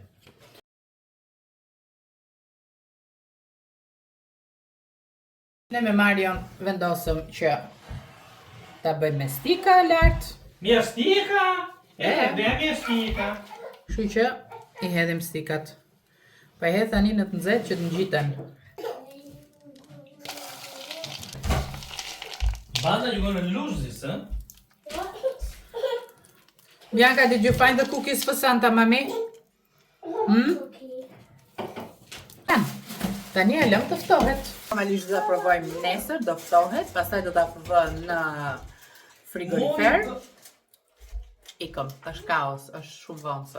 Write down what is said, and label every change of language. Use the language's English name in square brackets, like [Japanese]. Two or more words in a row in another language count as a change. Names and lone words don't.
[Albanian] Ne me Marion vendosëm që ta bëjmë me stika lart. Mjestika? Dhe mjestika. Kështu që i hedhim stikat. Pa i hedh tani në të nxehtë që të ngjiten. Banda, [English] you're gonna lose this, huh? Bianca, did you find the cookies for Santa, mami? [Albanian] Tani e lëm të ftohet. Normalisht do ta provojmë nesër, do ftohet, pastaj do ta vë në frigorifer. Ikom, është kaos, është shumë vonë sot.